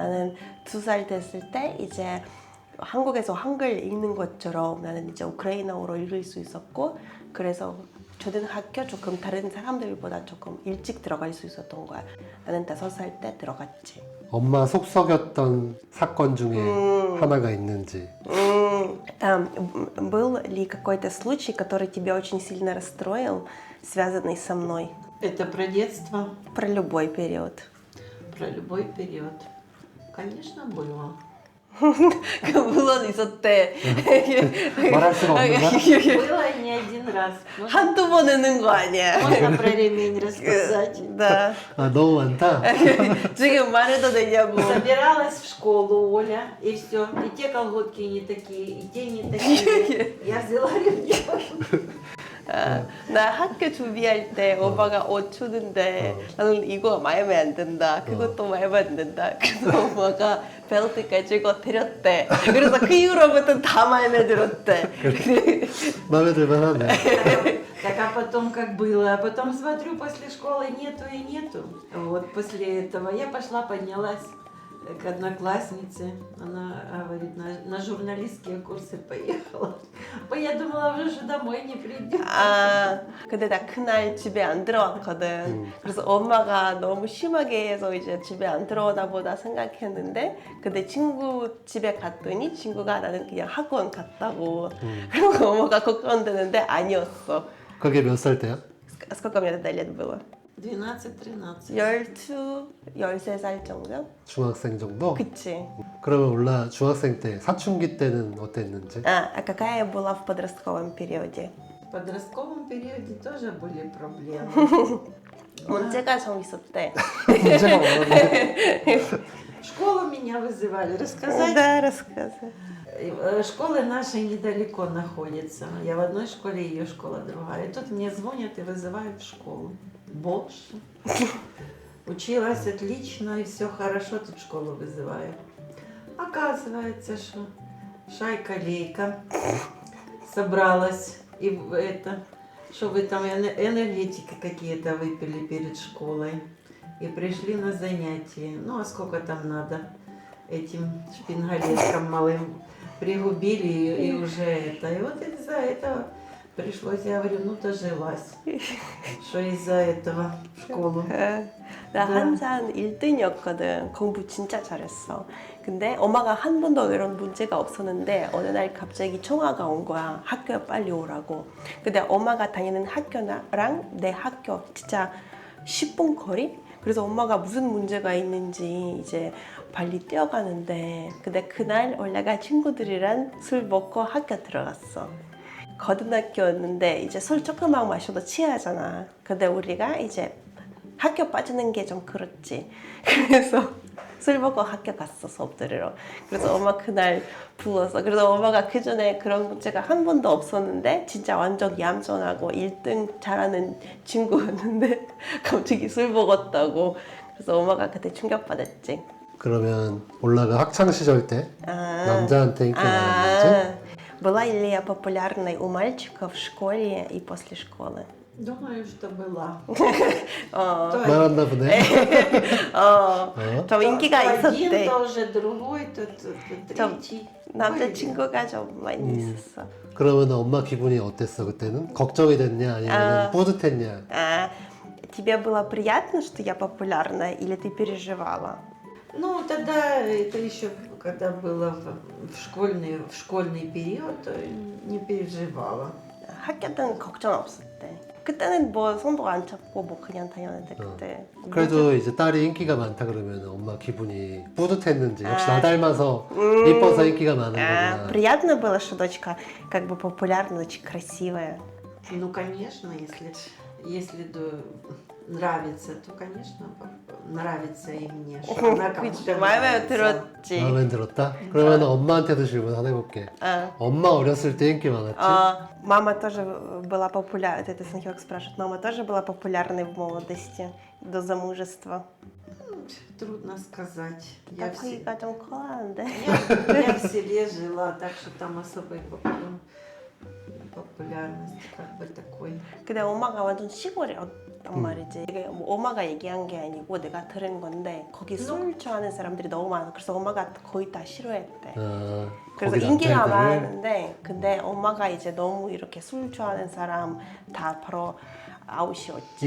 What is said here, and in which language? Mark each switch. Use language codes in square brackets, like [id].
[ko] 나는 2살 됐을 때 이제 한국에서 한글 읽는 것처럼 나는 이제 우크라이나어로 읽을 수 있었고, 그래서 초등학교 조금 다른 사람들보다 조금 일찍 들어갈 수 있었던 거야. 나는 5살 때 들어갔지. 엄마 속 썩였던 사건 중에 하나가 있는지. [ru] Был ли какой-то случай, который тебя очень сильно расстроил, связанный со мной? Это про детство? Про любой период. Про любой период. Конечно, было. [ko] 물론 있었대. 말할 수가 없는 거야? [ru] Было не один раз. [ko] 한두 번 했는 거 아니야. [ru] Можно про ремень рассказать? Да. [ko] 아, 너무 많다. 지금 말해도 되냐고. [ru] Собиралась в школу Оля, и все. И те колготки не такие, и те не такие. Я взяла ремень. [ko] 나 학교 준비할 때 오빠가 옷 주는데 나는 이거 마음에 안 든다. 그것도 마음에 안 든다. 그래서 엄마가 벨트 가지고 데렸대. 그래서 그 이후로부터 다 마음에 들었대. 마음에 들만 하네. [ru] Так а потом как было? А потом смотрю, после школы нету и нету. Вот после этого я пошла, поднялась к однокласснице. Она говорит, на журналистские курсы поехала. Я думала, уже что домой не придет. [ko] 아, 근데 나 그날 집에 안 들어왔거든. 그래서 엄마가 너무 심하게 해서 이제 집에 안 들어오나 보다 생각했는데, 근데 친구 집에 갔더니 친구가 나는 그냥 학원 갔다고. 그리고 엄마가 걱정되는데 아니었어. 그게 몇 살 때야? [ru] Сколько мне тогда лет было? 12-13. [ko] 12, 13살 정도? 중학생 정도? 그치. 그러면 올라 중학생 때 사춘기 때는 어땠는지? [ru] А какая была в подростковом периоде? В подростковом периоде тоже были проблемы. [ko] 문제가 좀 있었대. 문제가 많았는데. [ru] В школу меня вызывали. Рассказать? Да, рассказывай. Школы наши недалеко находятся. Я в одной школе, ее школа другая. И тут мне звонят и вызывают в школу. Боже. Училась отлично, и все хорошо, тут в школу вызывают. Оказывается, что шайка-лейка собралась. И это, что вы там энергетики какие-то выпили перед школой. И пришли на занятия. Ну, а сколько там надо этим шпингалеткам малым. Пригубили и уже это. И вот из-за этого пришлось, я говорю, ну дожилась, что из-за этого в школу. [ko] 나 항상 1등이었거든. 공부 진짜 잘했어. 근데 엄마가 한 번도 이런 문제가 없었는데 어느 날 갑자기 전화가 온 거야. 학교에 빨리 오라고. 근데 엄마가 다니는 학교랑 내 학교 진짜 10분 거리? 그래서 엄마가 무슨 문제가 있는지 이제 빨리 뛰어가는데, 근데 그날 올라가 친구들이랑 술 먹고 학교 들어갔어. 고등학교였는데 이제 술 조금만 마셔도 취하잖아. 근데 우리가 이제 학교 빠지는 게 좀 그렇지. 그래서 술 먹고 학교 갔어, 수업 들으러. 그래서 엄마 그날 불렀어. 그래서 엄마가 그 전에 그런 문제가 한 번도 없었는데 진짜 완전 얌전하고 1등 잘하는 친구였는데 갑자기 술 먹었다고. 그래서 엄마가 그때 충격받았지. 그러면 올라가 학창 시절 때 남자한테 인기 많았는지? [ru] Была ли я популярной у мальчиков в школе и после школы? Думаю, что была. [ko] 많았나 보네. 좀 인기가 [ru] То один, [ko] 있었대. [ru] то уже другой, то третий. [ko] 남자친구가 좀 많이 있었어. 그러면 엄마 기분이 어땠어 그때는? 걱정이 됐냐 아니면 뿌듯했냐? [ru] А тебе было приятно, что я популярна, или ты переживала? Ну, тогда это еще, когда было в школьный период, то не переживала. [ko] 학교 때는 걱정 없었대. 그때는 뭐 손도 안 잡고 뭐 그냥 다녔는데 그때. 그래도 이제 딸이 인기가 많다 그러면 엄마 기분이 뿌듯했는지 역시 나 닮아서 이뻐서 인기가 많은 거구나. [ru] Приятно было, что дочка как бы популярная, очень красивая. Ну, конечно, если нравится, то, конечно, нравится и мне. Что она кому-то [ko] 마음에 [ru] нравится. [ko] 들었지. 마음에 들었다? 그러면 엄마한테도 질문 하나 해볼게. 엄마 어렸을 때 인기 많았지? [ru] Мама тоже была популярна. Это Санхёк спрашивает. Мама тоже была популярной в молодости, до замужества. Трудно сказать. Я в так이가 좀 커하는데. в селе жила, так что там особой популярности как бы такой. [ko] 근데 엄마가 완전 시골이었단 말이지. 이게 뭐 엄마가 얘기한 게 아니고 내가 들은 건데 거기 술 좋아하는 사람들이 너무 많아. 그래서 엄마가 거의 다 싫어했대. 그래서 거기 인기가 남자애들을? 많았는데 근데 엄마가 이제 너무 이렇게 술 좋아하는 사람 다 바로 아웃이었지.